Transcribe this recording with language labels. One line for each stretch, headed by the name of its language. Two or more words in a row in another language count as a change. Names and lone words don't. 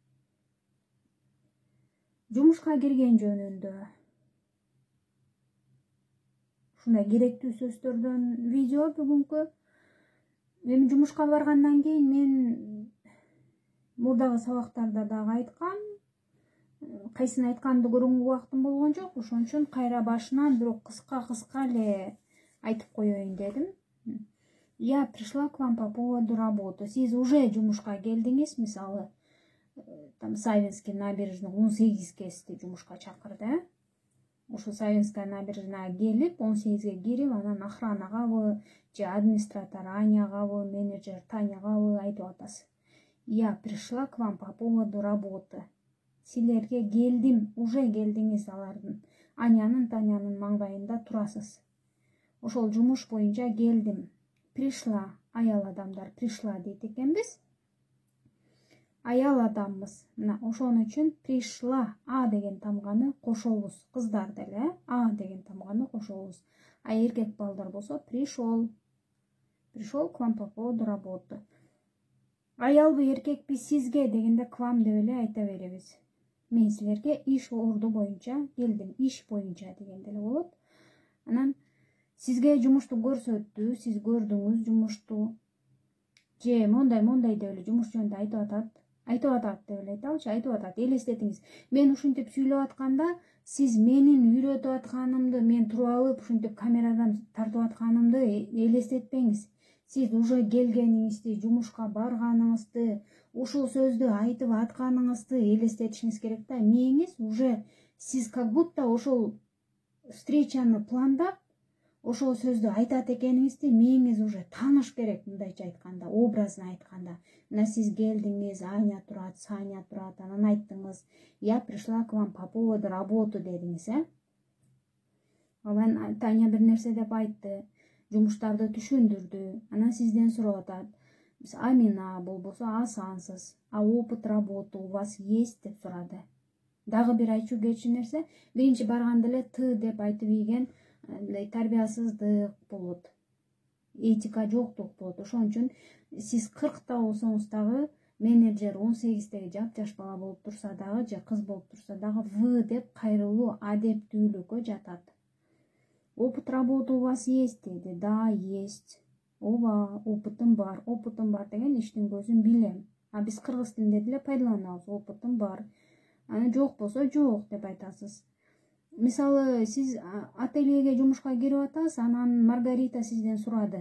Kyrgyz: Жумушка кирген жөнүндө ушундай керектүү сөздөрдөн видео бүгүнкү. Эми жумушка баргандан кийин мен мурдагы сабактарда дагы айткам. Кайсын айтканды көргөнгө убактым болгон жок, ошон үчүн кайра башынан бирок кыска эле айтып коеюн дедим.
Russian: Я пришла к вам по поводу работы.
Kyrgyz: Сиз уже жумушка келдиңиз, мисалы, там Савинский набережный 18-ге сизди жумушка чакырды. Ошо Савинская набережныйга келип, 18-ге кирип, анан охранагабы, же администратор Анягабы, менеджер Танягабы айтып атасыз.
Russian: Я пришла к вам по поводу работы.
Kyrgyz: Силерге келдим, уже келдиңиз алардын. Анянын, Танянын маңдайында турасыз. Ошол жумуш боюнча келдим. Пришла, аял адамдар пришла дейт экенбиз. Аял адамбыз. Мына ошон үчүн пришла, а деген тамганы кошобуз. Кыздар деле а деген тамганы кошобуз. А эркек балдар болсо пришел.
Russian: Пришел к вам по поводу работы.
Kyrgyz: Аялбы, эркекпи, сизге дегенде
Russian: к вам
Kyrgyz: деп эле айта беребиз. Мен силерге иш орду боюнча келдим, иш боюнча дегенде эле болот. Анан сизге жумушту көрсөттү, сиз көрдүңүз жумушту. Же мондай деп эле жумуш жөнүндө айтып атат деп эле айталычы, айтып атат, элестетиңиз. Мен ушинтип сүйлөп атканда, сиз менин үйрөтүп атканымды, мен туруп алып ушинтип камерадан тартып атканымды элестетпеңиз. Сиз уже келгениңизди, жумушка барганыңызды, ушул сөздү айтып атканыңызды элестетишиңиз керек да. Мээңиз уже сиз
Russian: как будто
Kyrgyz: ошол встречаны пландап, ошол сөздү айтат экениңизди мээңиз уже тааныш керек, мындайча айтканда, образын айтканда. Мына сиз келдиңиз, Аня турат, Саня турат, анан айттыңыз,
Russian: я пришла к вам по поводу работы
Kyrgyz: дедиңиз, Анан Таня бир нерсе деп айтты, жумуштарды түшүндүрдү, анан сизден сурап атат. Амина болбосо асансыз,
Russian: а опыт работы у вас есть
Kyrgyz: деп сурады. Дагы бир айтчу кетчү нерсе, биринчи барганда эле т деп айтып ийген тарбиясыздык болот, этика жоктук болот. Ошон үчүн сиз 40-та болсоңуз дагы, менеджер 18-деги жап-жаш бала болуп турса дагы, же кыз болуп турса дагы в деп кайрылуу адептүүлүккө жатат.
Russian: Опыт работы у вас есть деди. Да, есть.
Kyrgyz: Ооба, опытым бар деген иштин көзүн билем. А биз кыргыз тилинде деле пайдаланабыз, опытым бар. Аны жок болсо жок деп айтасыз. Мисалы, сиз ательеге жумушка кирип атасыз, анан Маргарита сизден сурады.